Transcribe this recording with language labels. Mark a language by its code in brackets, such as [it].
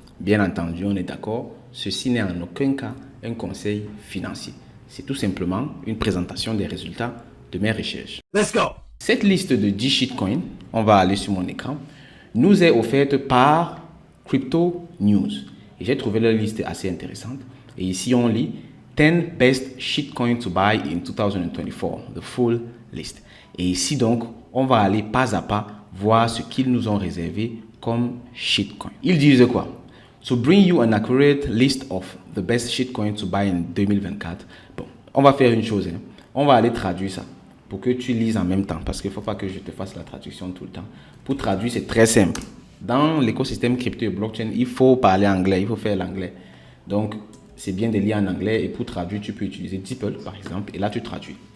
[fr] Bien entendu, on est d'accord, ceci n'est en aucun cas un conseil financier. C'est tout simplement une présentation des résultats de mes recherches. [en] Let's go! [fr] Cette liste de 10 shitcoins, on va aller sur mon écran, nous est offerte par Crypto News. Et j'ai trouvé la liste assez intéressante. Et ici, on lit [en] 10 best shitcoins to buy in 2024, the full list. [fr] Et ici, donc, on va aller pas à pas voir ce qu'ils nous ont réservé comme shitcoin. Ils disent quoi? [en] To bring you an accurate list of the best shitcoins to buy in 2024. [fr] Bon, on va faire une chose. On va aller traduire ça pour que tu lises en même temps. Parce qu'il ne faut pas que je te fasse la traduction tout le temps. Pour traduire, c'est très simple. Dans l'écosystème crypto et blockchain, il faut parler anglais, il faut faire l'anglais. Donc, c'est bien de lire en anglais. Et pour traduire, tu peux utiliser DeepL, par exemple. Et là, tu traduis.